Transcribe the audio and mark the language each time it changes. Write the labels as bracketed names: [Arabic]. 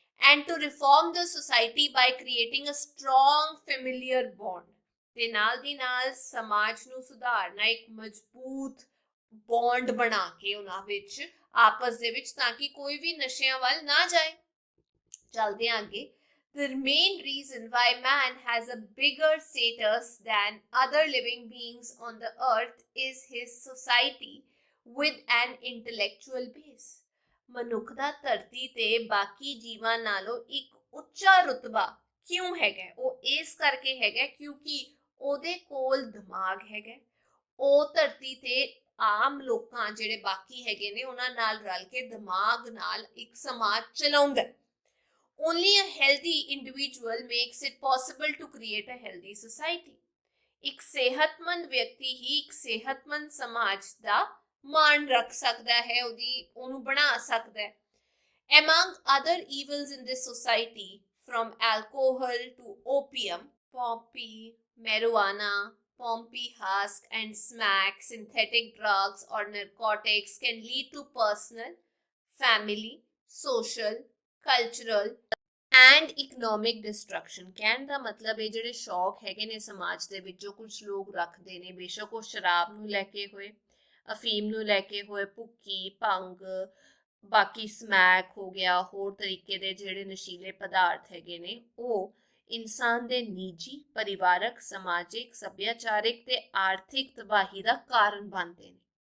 [English] and to reform the society by creating a strong familiar bond, [Punjabi] ਤੇ ਨਾਲ ਦੀ ਨਾਲ ਸਮਾਜ ਨੂੰ ਸੁਧਾਰਨਾ, ਇੱਕ ਮਜ਼ਬੂਤ ਬੌਂਡ ਬਣਾ ਕੇ ਉਹਨਾਂ ਵਿੱਚ ਆਪਸ ਦੇ ਵਿੱਚ, ਤਾਂ ਕਿ ਕੋਈ ਵੀ ਨਸ਼ਿਆਂ ਵੱਲ ਨਾ ਜਾਏ। ਚਲਦੇ ਹਾਂ ਅੱਗੇ। [English] The main reason why man has a bigger status than other living beings on the earth is his society with an intellectual base, [Punjabi] ਮਨੁੱਖ ਦਾ ਧਰਤੀ ਤੇ ਬਾਕੀ ਜੀਵਾਂ ਨਾਲੋਂ ਇੱਕ ਉੱਚਾ ਰੁਤਬਾ ਕਿਉਂ ਹੈਗਾ? ਉਹ ਇਸ ਕਰਕੇ ਹੈਗਾ ਕਿਉਂਕਿ ਉਹਦੇ ਕੋਲ ਦਿਮਾਗ ਹੈਗਾ। ਉਹ ਧਰਤੀ ਤੇ ਆਮ ਲੋਕਾਂ ਜਿਹੜੇ ਬਾਕੀ ਹੈਗੇ ਨੇ ਉਹਨਾਂ ਨਾਲ ਰਲ ਕੇ ਦਿਮਾਗ ਨਾਲ ਇੱਕ ਸਮਾਜ ਚਲਾਉਂਦਾ। [English] Only a healthy individual makes it possible to create a healthy society, [Punjabi] ਇੱਕ ਸਿਹਤਮੰਦ ਵਿਅਕਤੀ ਹੀ ਇੱਕ ਸਿਹਤਮੰਦ ਸਮਾਜ ਦਾ ਮਾਣ ਰੱਖ ਸਕਦਾ ਹੈ, ਉਹਨੂੰ ਬਣਾ ਸਕਦਾ ਹੈ। [English] Among other evils in this society, from alcohol to opium, poppy, marijuana, poppy husk and smack, synthetic drugs or narcotics can lead to personal, family, social, cultural and economic destruction। [Punjabi] ਕਹਿਣ ਦਾ ਮਤਲਬ ਇਹ ਜਿਹੜੇ ਸ਼ੌਕ ਹੈਗੇ ਨੇ ਸਮਾਜ ਦੇ ਵਿੱਚ ਜੋ ਕੁਝ ਲੋਕ ਰੱਖਦੇ ਨੇ, ਬੇਸ਼ੱਕ ਉਹ ਸ਼ਰਾਬ ਨੂੰ ਲੈ ਕੇ ਹੋਏ, ਅਫੀਮ ਨੂੰ ਲੈ ਕੇ ਹੋਏ, ਭੁੱਕੀ, ਭੰਗ, ਬਾਕੀ ਸਮੈਕ ਹੋ ਗਿਆ, ਹੋਰ ਤਰੀਕੇ ਦੇ ਜਿਹੜੇ ਨਸ਼ੀਲੇ ਪਦਾਰਥ ਹੈਗੇ ਨੇ, ਉਹ ਇਨਸਾਨ ਦੇ ਨਿੱਜੀ, ਪਰਿਵਾਰਕ, ਸਮਾਜਿਕ, ਸੱਭਿਆਚਾਰਿਕ ਤੇ ਆਰਥਿਕ ਤਬਾਹੀ ਦਾ ਕਾਰਨ ਬਣਦੇ ਨੇ।